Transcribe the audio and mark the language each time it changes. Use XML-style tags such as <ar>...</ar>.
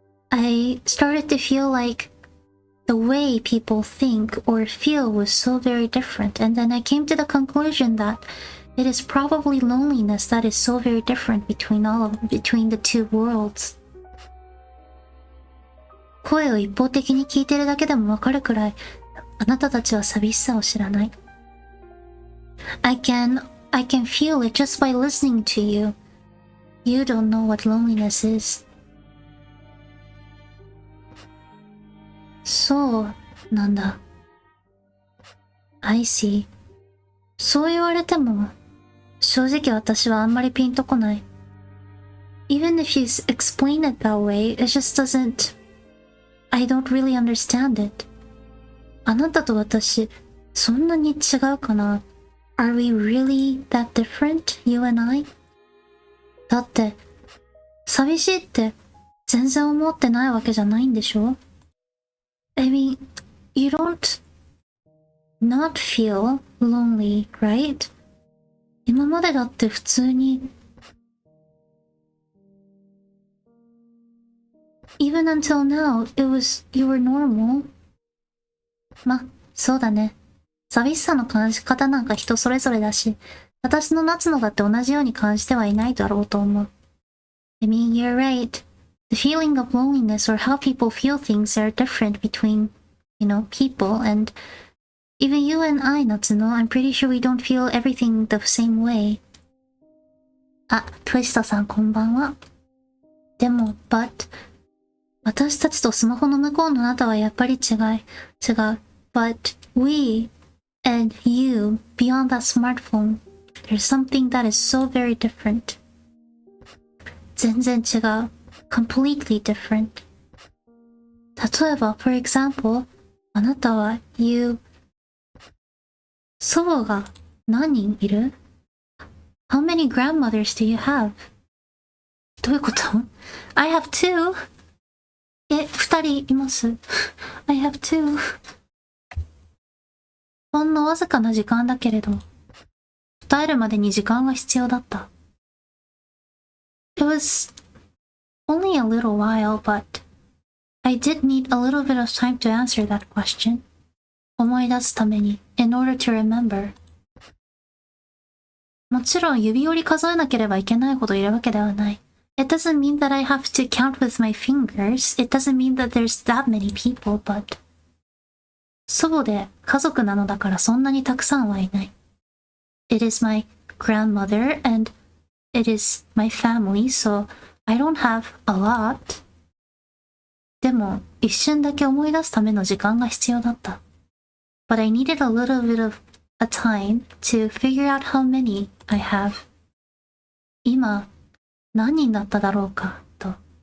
<en>I started to feel like the way people think or feel was so very different, and then I came to the conclusion that it is probably loneliness that is so very different between the two worlds.</en> <ja>声を一方的に聞いてるだけでもわかるくらい、あなたたちは寂しさを知らない。</ja> <en>I can feel it just by listening to you. You don't know what loneliness is.</en> <ja>そうなんだ。</ja> <en>I see.</en> <ja>そう言われても、正直私はあんまりピンとこない。</ja> <en>Even if you explain it that way, it just doesn't... I don't really understand it.</en> <ja>あなたと私、そんなに違うかな？</ja> <en>Are we really that different, you and I?</en> <ja>だって、寂しいって全然思ってないわけじゃないんでしょ？</ja> <en>I mean, you don't not feel lonely, right?</en> <ja>今までだって普通に</ja> <en>Even until now, you were normal.</en> <ja>ま、そうだね。寂しさの感じ方なんか人それぞれだし、私の夏野だって同じように感じてはいないだろうと思う。</ja> <en>I mean, you're right. The feeling of loneliness or how people feel things are different between, you know, people, and even you and I, Natsuno, I'm pretty sure we don't feel everything the same way.</en> <ja>あ、トイスタさんこんばんは。でも、</ja> <en>but</en> <ja>私たちとスマホの向こうのあなたはやっぱり違う。</ja> <en>But we and you, beyond that smartphone, there's something that is so very different.</en> <ja>全然違う。</ja> <en>Completely different.</en> <ja>例えば、</ja> <en>for example,</en> <ja>あなたは 祖母が何人いる？</ja> <en>How many grandmothers do you have?</en> <ja>どういうこと？</ja> <en>I have two.</en> <ja>二人います。</ja> <en>I have two.</en> <ja>ほんのわずかな時間だけれど、答えるまでに時間が必要だった。</ja> <en>It was only a little while, but I did need a little bit of time to answer that question.</en> <ja>思い出すために、</ja> <en>in order to remember.</en> <ja>もちろん指折り数えなければいけないほどいるわけではない。</ja> <en>It doesn't mean that I have to count with my fingers. It doesn't mean that there's that many people, but</en> <ja>祖母で家族なのだからそんなにたくさんはいない。</ja> <en>It is my grandmother and it is my family, so I don't have a lot.</en> <ja>でも一瞬だけ思い出すための時間が必要だった。</ja> <en>But I needed a little bit of a time to figure out how many I have.</en> <ja>今何人だっただろうかと。</ja>